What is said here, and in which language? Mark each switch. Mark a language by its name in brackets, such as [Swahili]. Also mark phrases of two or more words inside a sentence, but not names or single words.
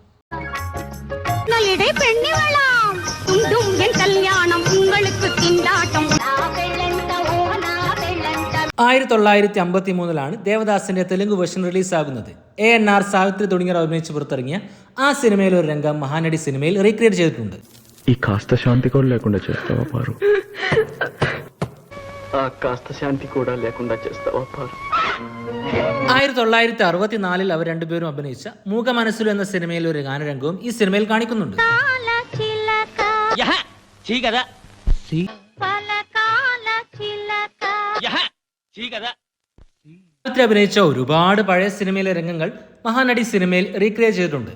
[Malayalam] 1953 ദേവദാസിന്റെ തെലുങ്ക് വേർഷൻ റിലീസാകുന്നത്. ANR, സാവിത്രി തുടങ്ങിയവർ അഭിനയിച്ച് പുറത്തിറങ്ങിയ ആ സിനിമയിലെ ഒരു രംഗം മഹാനടി സിനിമയിൽ റീക്രിയേറ്റ് ചെയ്തിട്ടുണ്ട്. [Telugu] ఈ కాస్త శాంతి కూడా లేకుండా చేస్తావా పారు? ఆ కాస్త శాంతి కూడా లేకుండా చేస్తావా పారు? [Malayalam] 1964 അവർ രണ്ടുപേരും അഭിനയിച്ച മൂക മനസ്സിലു എന്ന സിനിമയിലെ ഒരു ഗാനരംഗവും ഈ സിനിമയിൽ കാണിക്കുന്നുണ്ട്. അഭിനയിച്ച ഒരുപാട് പഴയ സിനിമയിലെ രംഗങ്ങൾ മഹാനടി സിനിമയിൽ റീക്രിയേറ്റ് ചെയ്തിട്ടുണ്ട്.